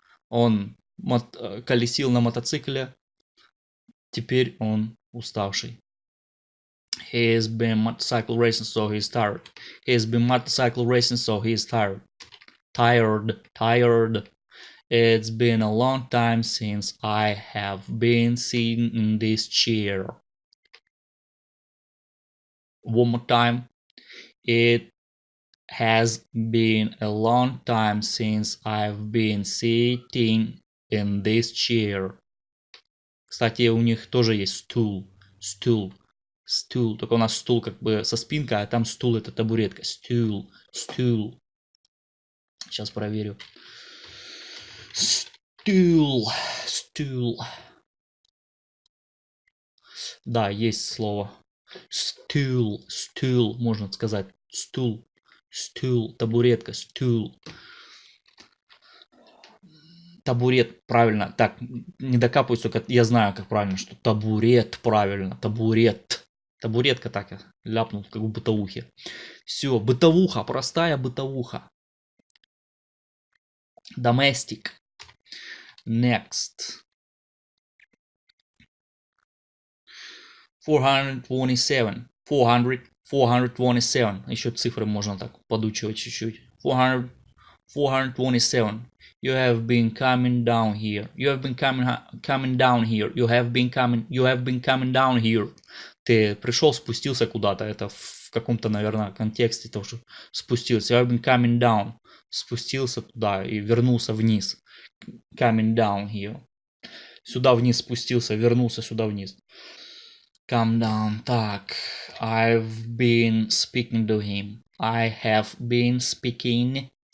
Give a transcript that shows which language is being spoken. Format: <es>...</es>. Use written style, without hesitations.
<ru>Он колесил на мотоцикле, теперь он уставший.</ru> <en>He has been motorcycle racing, so he is tired. He has been motorcycle racing, so he is tired. Tired. It's been a long time since I have been sitting in this chair. One more time. It has been a long time since I've been sitting in this chair.</en> <ru>Кстати, у них тоже есть stool. Только у нас стул как бы со спинкой, а там стул это табуретка.</ru> <en>Stool.</en> <ru>Сейчас проверю. Stool. Да, есть слово. Stool, можно сказать.</ru> <en>Stool, табуретка, stool.</en> <ru>Табурет, правильно. Так, не докапываюсь, только я знаю, как правильно, что табурет, правильно, табурет. Табуретка так я ляпнул, как в бытовухе. Все, бытовуха, простая бытовуха.</ru> <en>Domestic. Next. 427. 427.</en> <ru>Еще цифры можно так подучивать чуть-чуть. 427.</ru> <en>You have been coming down here. You have been coming down here. You have been coming down here.</en> <ru>Ты пришел, спустился куда-то. Это в каком-то, наверное, контексте того, что спустился.</ru> <en>You have been coming down.</en> <ru>Спустился туда и вернулся вниз.</ru> <en>Coming down here.</en> <ru>Сюда вниз спустился, вернулся сюда вниз.</ru> <en>Come down. Так. I've been speaking to him. I have been speaking.</en>